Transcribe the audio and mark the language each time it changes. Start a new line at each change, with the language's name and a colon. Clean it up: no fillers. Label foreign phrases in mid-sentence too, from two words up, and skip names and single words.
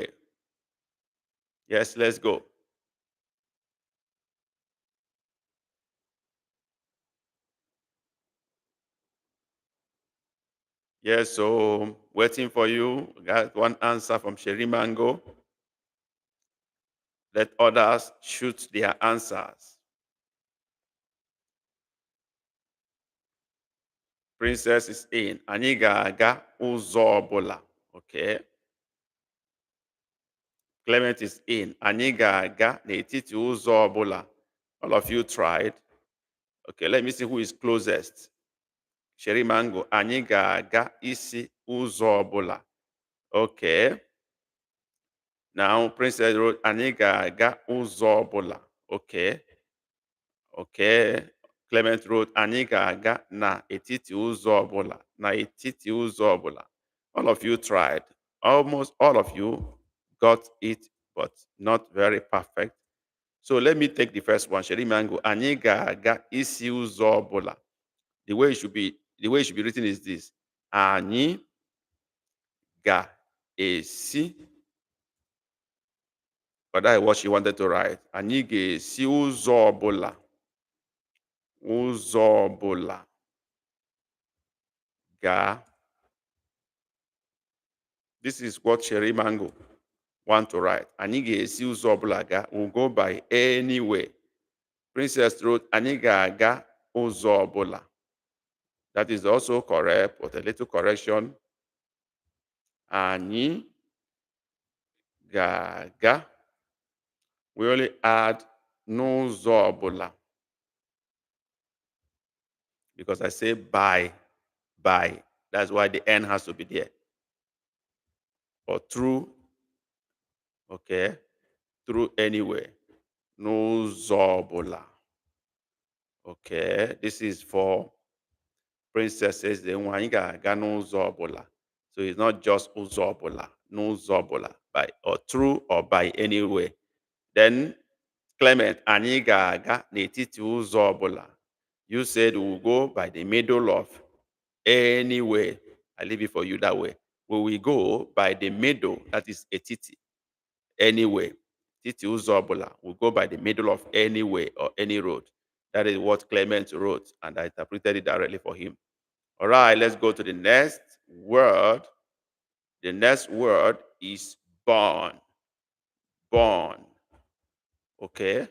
English: Yes, let's go. Yes, so waiting for you. Got one answer from Sherry Mango. Let others shoot their answers. Princess is in.
Igbo: Anyị ga-aga ụzọ ọbụla. Okay.
English: Clement is in.
Igbo: Anyị ga-aga n'etiti ụzọ ọbụla.
English: All of you tried. Okay, let me see who is closest. Sherry Mango.
Igbo: Anyị ga-aga isi ụzọ ọbụla.
English: Okay. Now, Princess wrote,
Igbo: Anyị ga-aga ụzọ ọbụla. Okay.
English: Okay.
Igbo: Clement wrote, Anyị ga-aga na etiti ụzọ ọbụla. Na etiti ụzọ ọbụla.
English: All of you tried. Almost all of you got it, but not very perfect. So let me take the first one. Sherry Mango,
Igbo: Anyị ga-aga isi ụzọ ọbụla.
English: The way it should be written is this.
Igbo: Anyị ga-esi.
English: But that is what she wanted to write.
Igbo: Anyị ga-esi ụzọ ọbụla. Ụzọ ọbụla. Ga.
English: This is what Sherry Mango want to write.
Igbo: Anyị ga-esi ụzọ ọbụla ga.
English: We'll go by any way. Princess wrote,
Igbo: Anyị ga-aga ụzọ ọbụla.
English: That is also correct, but a little correction.
Igbo: Anyị ga-aga.
English: We only add
Igbo: n'ụzọ ọbụla.
English: Because I say by. That's why the N has to be there. Or through, okay, through anyway.
Igbo: N'ụzọ ọbụla.
English: Okay, this is for princesses.
Igbo: Then anyị ga-aga n'ụzọ ọbụla.
English: So it's not just
Igbo: ụzọ ọbụla, n'ụzọ ọbụla,
English: by or through or by any way.
Igbo: Then Clement, anyị ga-aga n'etiti ụzọ ọbụla.
English: You said we'll go by the middle of any way. I leave it for you that way. We will go by the middle, that is etiti, anyway.
Igbo: Titi ụzọ ọbụla.
English: We'll go by the middle of any way or any road. That is what Clement wrote, and I interpreted it directly for him. All right, let's go to the next word. The next word is born. Born. Okay.